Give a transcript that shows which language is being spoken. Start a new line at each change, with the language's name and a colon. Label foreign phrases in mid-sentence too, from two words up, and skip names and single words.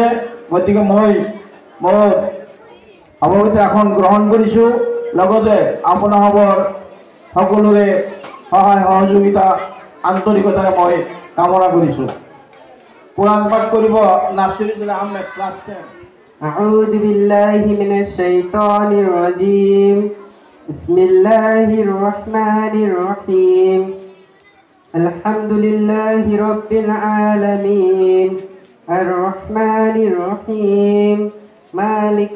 Assamese: গতিকে মই মোৰ সভাপতিৰ আসন গ্ৰহণ কৰিছোঁ। লগতে আপোনালোকৰ সকলোৰে সহায় সহযোগিতা আন্তৰিকতাৰে মই কামনা কৰিছোঁ।
Bangla: কোরআন পাঠ করব নাসিরুদ্দিন আহমেদ ক্লাস 10।
Arabic: أعوذ بالله من الشيطان الرجيم بسم الله الرحمن الرحيم الحمد لله رب العالمين الرحمن الرحيم مالك